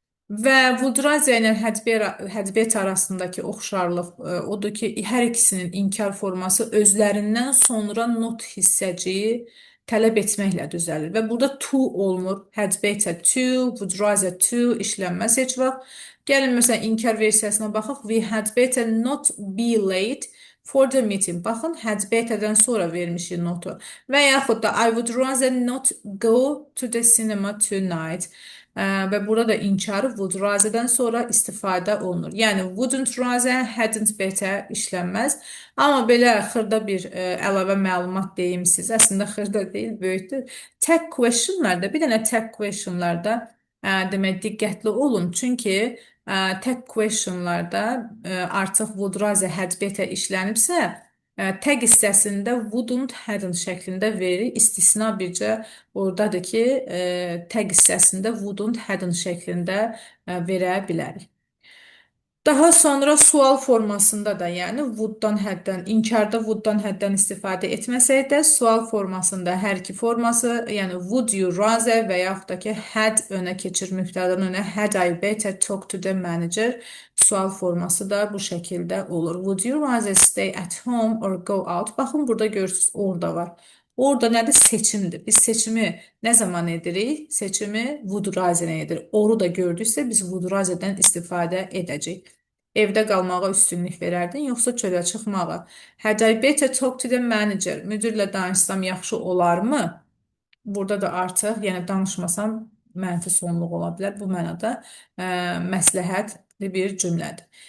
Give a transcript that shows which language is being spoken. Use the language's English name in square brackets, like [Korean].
[Azerbaijani] Və would rather ilə had better arasındakı oxşarlıq odur ki, hər ikisinin inkar forması özlərindən sonra not hissəciyi tələb etməklə düzəlir. Və burada to olmur. Had better to, would rather to işlənməz heç vaxt. Gəlin, məsələn, inkar versiyasına baxaq. [English] We had better not be late for the meeting. [Azerbaijani] Baxın, had better-dən sonra vermişik notu. Və yaxud da [English] I would rather not go to the cinema tonight. [Azerbaijani] Və burada da inkarı would rather-dən sonra istifadə olunur. Yəni, wouldn't rather, hadn't better işlənməz. Amma belə xırda bir əlavə məlumat deyim sizə. Əslində xırda deyil, böyükdür. Tag questionlarda, bir dənə tag questionlarda demək diqqətli olun. Çünki tag questionlarda artıq would rather, had better işlənibsə, tag hissəsində wouldn't, hadn't şəklində verir. İstisna bircə oradadır ki, tag hissəsində wouldn't, hadn't şəklində verə bilərik. Daha sonra sual formasında da, yəni would-dan həddən, inkarda would-dan həddən istifadə etməsək də, sual formasında hər iki forması, yəni would you rather və yaxud da ki, had önə keçir, mübtədadan önə [English] had I better talk to the manager, [Azerbaijani] sual forması da bu şəkildə olur. [English] Would you rather stay at home or go out? [Azerbaijani] Baxın, burada görürsünüz, orada var. Orada nədir? Seçimdir. Biz seçimi nə zaman edirik? Seçimi would rather-ə edirik. Oru da gördüksə biz would rather-dən istifadə edəcəyik. Evdə qalmağa üstünlük verərdin, yoxsa çölə çıxmağa? [English] Had I better talk to the manager? [Azerbaijani] Müdirlə danışsam yaxşı olarmı? Burada da artıq, yəni danışmasam mənfi sonluq ola bilər. Bu mənada məsləhətli bir cümlədir.